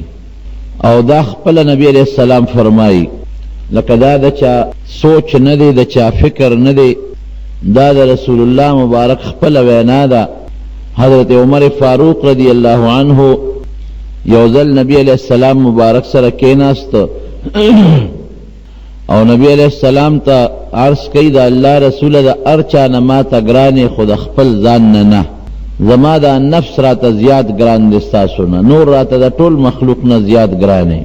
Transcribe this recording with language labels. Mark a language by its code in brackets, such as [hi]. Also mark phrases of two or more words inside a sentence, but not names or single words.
[ps] او دا خپل نبی [ar] علیہ السلام [ps] فرمایي لکه دا د چا سوچ نه دی د چا فکر نه دی، دا د رسول الله مبارک خپل وینا ده. حضرت عمر فاروق [ar] رضی اللہ عنہ [ps] یو ځل نبی [ar] علیہ السلام [ps] مبارک سره کېناست او نبی [ar] علیہ السلام [ps] ته عرض کوي د الله رسول د هر چا نه ماته ګرانې خو د خپل ځان نه نه، زما دا نفس راته زیات ګران دی ستاسو نه، نور راته د ټول مخلوق نه زیات ګرانې.